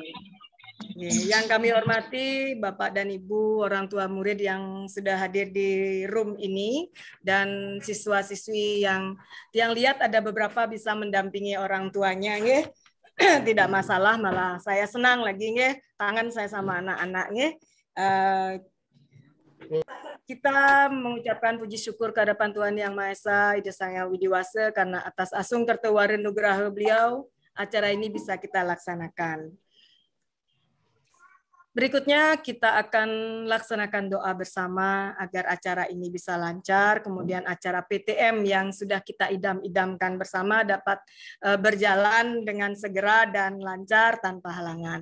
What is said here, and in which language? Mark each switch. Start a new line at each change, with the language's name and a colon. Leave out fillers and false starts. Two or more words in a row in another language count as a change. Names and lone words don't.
Indonesian: Yang kami hormati Bapak dan Ibu orang tua murid yang sudah hadir di room ini, dan siswa-siswi yang lihat ada beberapa bisa mendampingi orang tuanya, tidak masalah, malah saya senang lagi, tangan saya sama anak-anak. Kita mengucapkan puji syukur kehadapan Tuhan Yang Maha Esa, Ida Sang Hyang Widiwasa, karena atas
Balinese: asung kertewaren nugraha
Indonesian: beliau, acara ini bisa kita laksanakan. Berikutnya kita akan laksanakan doa bersama agar acara ini bisa lancar, kemudian acara PTM yang sudah kita idam-idamkan bersama dapat berjalan dengan segera dan lancar tanpa halangan.